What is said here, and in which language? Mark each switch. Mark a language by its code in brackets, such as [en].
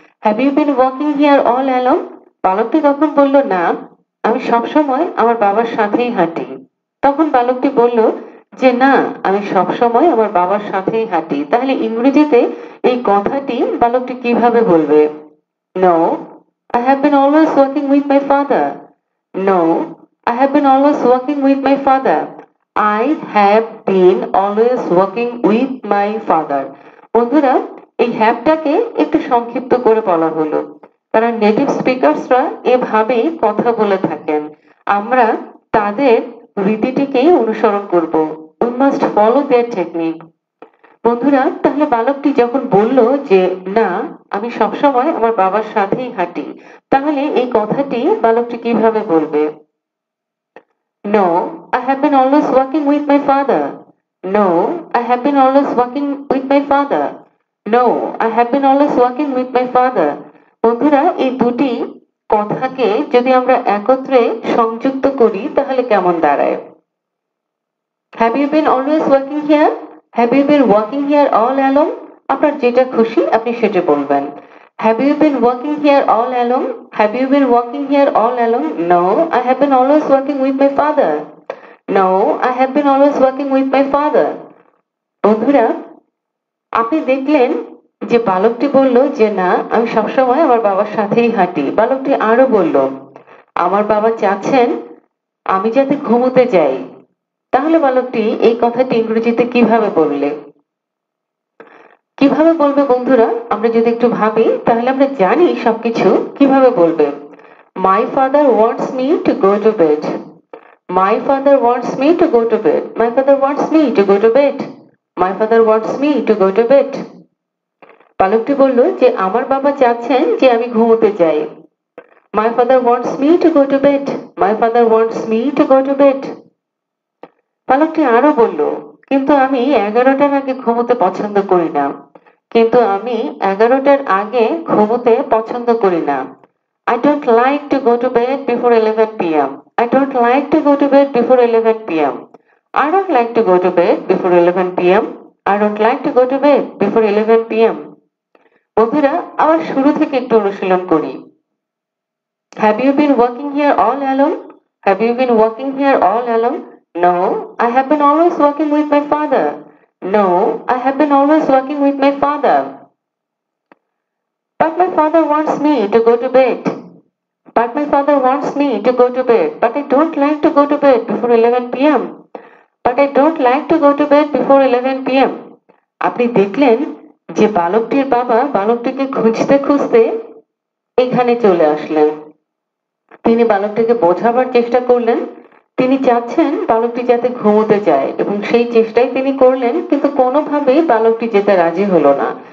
[en] Have you been walking here all along? [bn] বালকটি তখন বলল, না, আমি সবসময় আমার বাবার সাথেই হাঁটি। তখন বালকটি বলল যে না, আমি সবসময় আমার বাবার সাথেই হাঁটি। তাহলে ইংরেজিতে এই কথাটি বালকটি কিভাবে বলবে? [en] No, I have been always walking with my father. No, I have been always walking with my father. I have been always walking with my father. [bn] বন্ধুরা, এই হ্যাভটাকে একটু সংক্ষিপ্ত করে বলা হলো, কারণ নেটিভ স্পিকার্সরা এভাবেই কথা বলে থাকেন। আমরা তাদের রীতিটিকেই অনুসরণ করব। [en] We must follow their technique. [bn] বন্ধুরা, তাহলে বালকটি যখন বলল যে না, আমি সবসময় আমার বাবার সাথেই হাঁটি, তাহলে এই কথাটি বালকটি কিভাবে বলবে? [en] No, I have been always walking with my father. No, I have been always walking with my father. No, I have been always walking with my father. [bn] বন্ধুরা, এই দুটি কথাকে যদি আমরা একত্রে সংযুক্ত করি তাহলে কেমন দাঁড়ায়? [en] Have you been always working here? Have you been working here all along? [bn] আপনার যেটা খুশি আপনি সেটা বলবেন। [en] Have you been working here all along? Have you been working here all along? No, I have been always working with my father. No, I have been always working with my father. [bn] বন্ধুরা, আপনি দেখলেন যে বালকটি বলল যে না, আমি সবসময় আমার বাবার সাথেই হাঁটি। বালকটি আরো বলল, আমার বাবা চাচ্ছেন আমি যাতে ঘুমোতে যাই। তাহলে বালকটি এই কথাটি ইংরেজিতে কিভাবে বললে? কিভাবে বলবে বন্ধুরা? আমরা যদি একটু ভাবি তাহলে আমরা জানি সবকিছু কিভাবে বলবে। [en] My father wants me to go to bed. My father wants me to go to bed. My father wants me to go to bed. My father wants me to go to bed. [bn] বালকটি বলল যে আমার বাবা চাচ্ছেন যে আমি ঘুমোতে যাই। [en] My father wants me to go to bed. My father wants me to go to bed. [bn] বালকটি আরো বলল, কিন্তু আমি 11টার আগে ঘুমোতে পছন্দ করি না। কিন্তু আমি 11টার আগে ঘুমোতে পছন্দ করি না। [en] I don't like to go to bed before 11 p.m. I don't like to go to bed before 11 p.m. I don't like to go to bed before 11 p.m. I don't like to go to bed before 11 p.m. [bn] বন্ধুরা, আবার শুরু থেকে একটু অনুশীলন করি। [en] Have you been working here all along? Have you been working here all along? No, I have been always working with my father. No, I have been always working with my father. But my father wants me to go to bed. But my father wants me to go to bed. But I don't like to go to bed before 11 p.m. But I don't like to go to bed before 11 p.m. [bn] আপনি দেখলেন যে বালকটির বাবা বালকটিকে খুঁজতে খুঁজতে এখানে চলে আসলেন। তিনি বালকটিকে বোঝাবার চেষ্টা করলেন। তিনি চাচ্ছেন বালকটি যাতে ঘুমোতে যায় এবং সেই চেষ্টাই তিনি করলেন, কিন্তু কোনোভাবেই বালকটি যেতে রাজি হলো না।